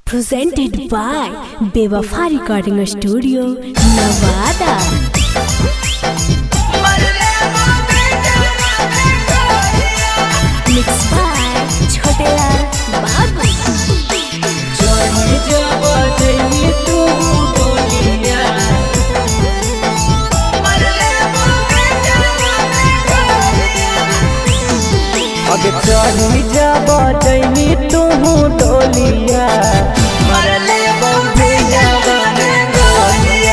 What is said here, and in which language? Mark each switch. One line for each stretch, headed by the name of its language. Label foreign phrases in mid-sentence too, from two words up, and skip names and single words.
English: Presented by Bewafa Recording Studio, Nevada. Mixed by Chhote babu.
Bhojpuri: अगे चढ़ी जब जैनी तू डोलिया मरले बेजावा में गोलिया।